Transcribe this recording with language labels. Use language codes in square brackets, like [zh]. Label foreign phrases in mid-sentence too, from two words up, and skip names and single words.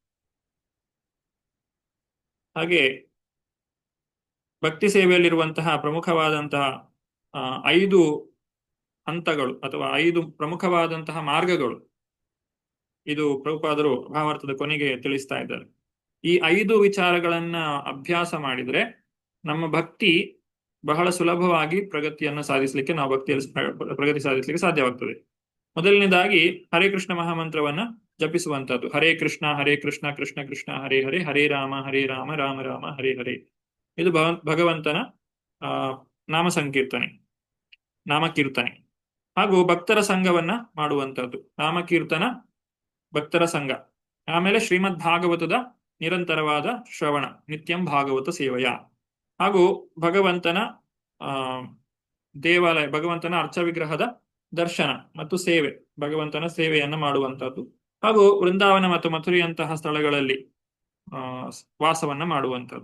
[kn] ಹಾಗೆ ಭಕ್ತಿ ಸೇವೆಯಲ್ಲಿರುವಂತಹ ಪ್ರಮುಖವಾದಂತಹ 5 ಹಂತಗಳು ಅಥವಾ 5 ಪ್ರಮುಖವಾದಂತಹ ಮಾರ್ಗಗಳು, ಇದು ಪ್ರಭುಪಾದರು ಭಾವಾರ್ಥದ ಕೊನೆಗೆ ತಿಳಿಸ್ತಾ ಇದ್ದಾರೆ. ಈ 5 ವಿಚಾರಗಳನ್ನ ಅಭ್ಯಾಸ ಮಾಡಿದ್ರೆ ನಮ್ಮ ಭಕ್ತಿ ಬಹಳ ಸುಲಭವಾಗಿ ಪ್ರಗತಿಯನ್ನು ಸಾಧಿಸಲಿಕ್ಕೆ, ನಾವು ಭಕ್ತಿಯಲ್ಲಿ ಪ್ರಗತಿ ಸಾಧಿಸಲಿಕ್ಕೆ ಸಾಧ್ಯವಾಗ್ತದೆ. ಮೊದಲನೇದಾಗಿ ಹರೇ ಕೃಷ್ಣ ಮಹಾಮಂತ್ರವನ್ನ ಜಪಿಸುವಂತದ್ದು. [sa] ಹರೇ ಕೃಷ್ಣ ಕೃಷ್ಣ ಕೃಷ್ಣ ಹರೇ ಹರೇ, ಹರೇ ರಾಮ ರಾಮ ರಾಮ ಹರೇ ಹರೇ. [kn] ಇದು ಭಗವಂತನ ನಾಮಕೀರ್ತನೆ. ಹಾಗೂ ಭಕ್ತರ ಸಂಘವನ್ನ ಮಾಡುವಂತದ್ದು, ನಾಮಕೀರ್ತನ, ಭಕ್ತರ ಸಂಘ. ಆಮೇಲೆ ಶ್ರೀಮದ್ ಭಾಗವತದ ನಿರಂತರವಾದ ಶ್ರವಣ, [sa] ನಿತ್ಯಂ ಭಾಗವತ ಸೇವೆಯ, [kn] ಹಾಗೂ ಭಗವಂತನ ದೇವಾಲಯ, ಭಗವಂತನ ಅರ್ಚ ವಿಗ್ರಹದ ದರ್ಶನ ಮತ್ತು ಸೇವೆ, ಭಗವಂತನ ಸೇವೆಯನ್ನ ಮಾಡುವಂತದ್ದು, ಹಾಗೂ ವೃಂದಾವನ ಮತ್ತು ಮಥುರೆಯಂತಹ ಸ್ಥಳಗಳಲ್ಲಿ ವಾಸವನ್ನ ಮಾಡುವಂಥದ್ದು.